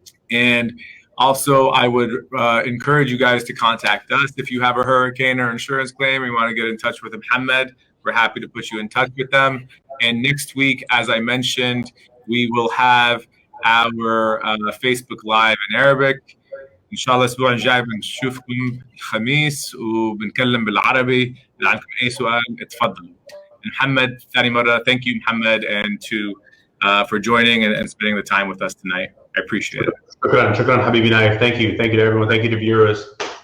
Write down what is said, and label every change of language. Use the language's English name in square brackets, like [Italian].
[English] And also, I would encourage you guys to contact us if you have a hurricane or insurance claim or you want to get in touch with Mohammed. We're happy to put you in touch with them. And next week, as I mentioned, we will have our Facebook Live in Arabic. [Arabic] إن شاء الله الأسبوع الجاي بنشوفكم الخميس وبنتكلم بالعربي. إذا عندكم أي سؤال اتفضلوا. [English] Muhammad, [Arabic] ثاني مرة, [English] thank you, Muhammad, and for joining and spending the time with us tonight. I appreciate it. [Arabic] شكرا حبيبي نايف. [English] Thank you to everyone. Thank you to viewers.